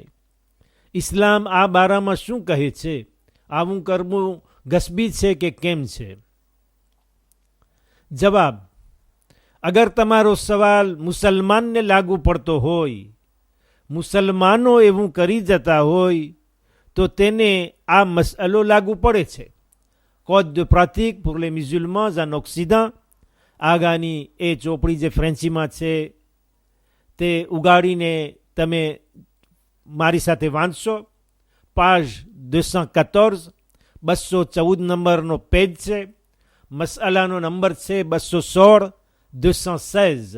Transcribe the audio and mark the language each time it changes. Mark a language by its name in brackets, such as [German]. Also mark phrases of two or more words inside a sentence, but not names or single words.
[Gujarati] ઇસ્લામ આ બારામાં શું કહે છે? આવું કરવું ગસબી છે કે કેમ છે? જવાબ: અગર તમારો સવાલ મુસલમાનને લાગુ પડતો હોય, મુસલમાનો એવું કરી જતા હોય તો તેને આ મસલો લાગુ પડે છે. [French] Code de pratique pour les musulmans en Occident. [Gujarati] આગળની એ ચોપડી જે ફ્રેન્ચીમાં છે તે ઉગાડીને તમે મારી સાથે વાંચશો. પાજ 214, 214 નંબરનો પેજ છે. મસલાનો નંબર છે 216, 216.